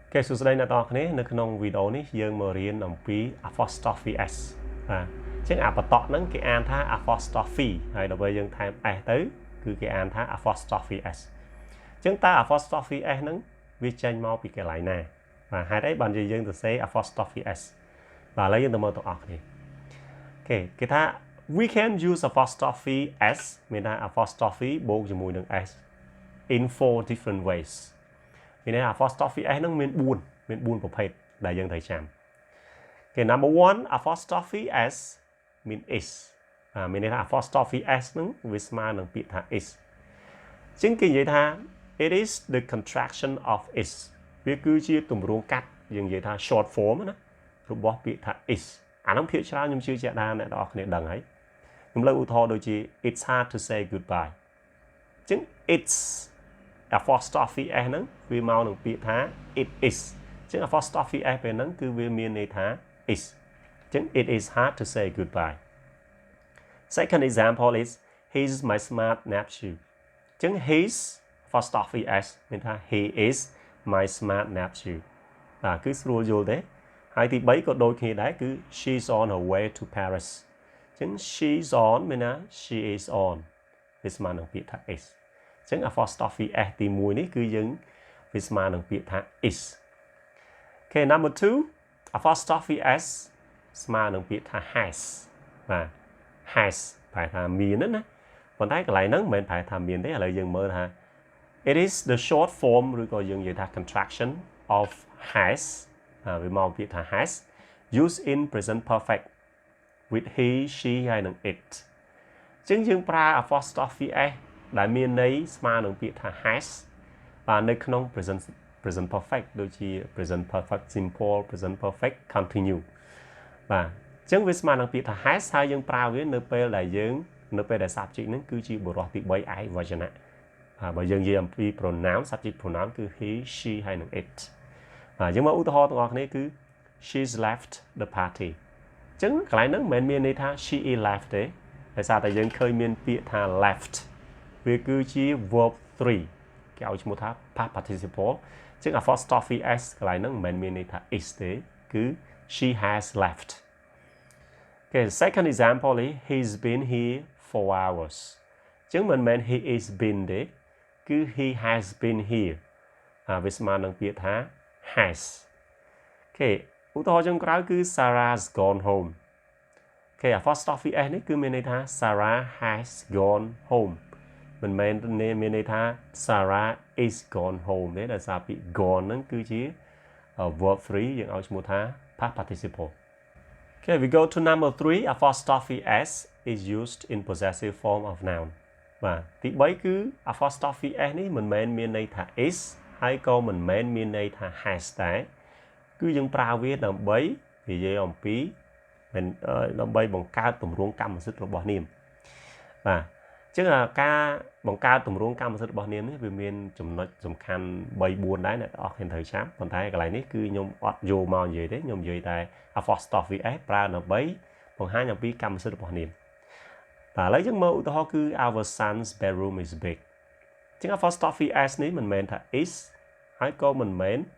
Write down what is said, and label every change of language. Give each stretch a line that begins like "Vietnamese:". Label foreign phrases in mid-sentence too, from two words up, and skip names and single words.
Khmer: គេសួស្តីអ្នកនរគ្នានៅក្នុងវីដេអូនេះយើងមករៀនអំពី
English: apostrophe s
Khmer: បាទអញ្ចឹងអាបតកហ្នឹងគេអានថា apostrophe ហើយដល់ពេលយើងថែម s ទៅគឺគេអានថា
English: apostrophe s
Khmer: អញ្ចឹងតើ
English: apostrophe s
Khmer: ហ្នឹងវាចេញ មកពីកន្លែងណាបាទហេតុអីបានយើងទៅសេ
English: apostrophe s
Khmer: បាទឥឡូវយើងទៅមើលទាំងអស់គ្នាគេថា
English: we can use apostrophe s
Khmer: មានថា apostrophe បូកជាមួយនឹង
English: s in 4 different
Khmer: ways មានន័យថា
English: apostrophe s
Khmer: ហ្នឹងមាន4ប្រភេទដែលយើងត្រូវចាំគេ
English: number 1 apostrophe s
Khmer: មាន is មានន័យថា
English: apostrophe s
Khmer: ហ្នឹងវាស្មើ នឹងពាក្យថា is អញ្ចឹងគេនិយាយថា
English: it is the contraction of is
Khmer: វាគឺជាទម្រង់កាត់យើងនិយាយថា
English: short form
Khmer: ណារបស់ពាក្យថា is អាហ្នឹងភាគច្រើនខ្ញុំជឿជាក់ថាអ្នកនរគ្នាដឹងហើយខ្ញុំលើកឧទាហរណ៍ដូចជា
English: it's hard to say goodbye
Khmer: អញ្ចឹង
English: it's apostrophe s
Khmer: ហ្នឹងវាមកនឹងពាក្យថា
English: it is
Khmer: អញ្ចឹង
English: apostrophe s
Khmer: ពេលហ្នឹងគឺវាមានន័យថា is អញ្ចឹង
English: it is hard to say goodbye second example is he's my smart nephew
Khmer: អញ្ចឹង
English: he's apostrophe s
Khmer: មានថា
English: he is my smart nephew
Khmer: គឺស្រួលយល់ទេហើយទី3ក៏ដូចគ្នាដែរគឺ
English: she's on her way to Paris
Khmer: អញ្ចឹង
English: she's on
Khmer: មានថា
English: she is on
Khmer: វាស្មើនឹងពាក្យថា is អញ្ចឹង
English: apostrophe s
Khmer: ទី1នេះគឺយើងវាស្មើនឹងពាក្យថា
English: is okay number 2 apostrophe s
Khmer: ស្មើនឹងពាក្យថា has បាទ has ប្រែថាមានណាប៉ុន្តែកន្លែងហ្នឹងមិនមែនប្រែថាមានទេឥឡូវយើងមើលថា
English: it is the short form
Khmer: ឬក៏យើងនិយាយថា
English: contraction of has
Khmer: វាមកពាក្យថា
English: has used in present perfect with he she
Khmer: ហើយ និង it អញ្ចឹងយើងប្រើ
English: apostrophe s
Khmer: ដែលមានន័យស្មើនឹងពាក្យថា has បាទនៅក្នុង
English: present perfect
Khmer: ដូចជា
English: present perfect simple present perfect continue
Khmer: បាទអញ្ចឹងវាស្មើនឹងពាក្យថា has ហើយ យើងប្រើវានៅពេលដែល subject ហ្នឹងគឺជាបុរសទី3ឯកវចនៈបើយើងនិយាយអំពី
English: pronoun subject pronoun
Khmer: គឺ
English: he she
Khmer: ហើយនិង it យើងមកឧទាហរណ៍ទាំងអស់គ្នាគឺ
English: she's left the party
Khmer: អញ្ចឹងកន្លែងហ្នឹងមិនមែនមានន័យថា
English: she is left
Khmer: ទេដោយសារតែយើងឃើញមានពាក្យថា left វាគឺជា verb 3គេឲ្យឈ្មោះថា
English: past participle
Khmer: អញ្ចឹង
English: apostrophe s
Khmer: កន្លែងហ្នឹងមិនមែនមានន័យថា is ទេគឺ
English: she has left okay second example is he's been here 4 hours
Khmer: អញ្ចឹងមិនមែន
English: he is been
Khmer: ទេគឺ
English: he has been here
Khmer: វាស្មើនឹងពាក្យថា
English: has
Khmer: okay ឧទាហរណ៍ចុងក្រោយគឺ
English: Sarah's gone home okay apostrophe s
Khmer: នេះគឺមានន័យថា
English: Sarah has gone home
Khmer: មិនមែនមានន័យថា
English: Sarah is gone home
Khmer: ទេដោយសារពាក្យ gone ហ្នឹងគឺជា verb 3យើងឲ្យឈ្មោះថា past
English: participle okay we go to number 3 apostrophe s is used in possessive form of noun
Khmer: បាទទី3គឺ
English: apostrophe s
Khmer: នេះមិនមែនមានន័យថា
English: is
Khmer: ហើយក៏មិន មែនមានន័យថា has ដែរគឺយើងប្រើវាដើម្បីនិយាយអំពីដើម្បីបង្កើតទម្រង់កម្មសិទ្ធិរបស់នាមបាទ អញ្ចឹងការបង្កើតទម្រង់កម្មសិទ្ធិរបស់នាមនេះវាមានចំណុចសំខាន់ 3-4 ដែរអ្នកទាំងអស់គ្នាត្រូវចាំប៉ុន្តែកន្លែងនេះគឺខ្ញុំអត់យកមកនិយាយទេខ្ញុំនិយាយតែ
English: apostrophe s
Khmer: ប្រើដើម្បីបង្ហាញអំពីកម្មសិទ្ធិរបស់នាមបាទឥឡូវយើងមើលឧទាហរណ៍គឺ
English: our son's bedroom is big
Khmer: អញ្ចឹង
English: apostrophe s
Khmer: នេះមិនមែនថា is ហើយក៏មិនមែន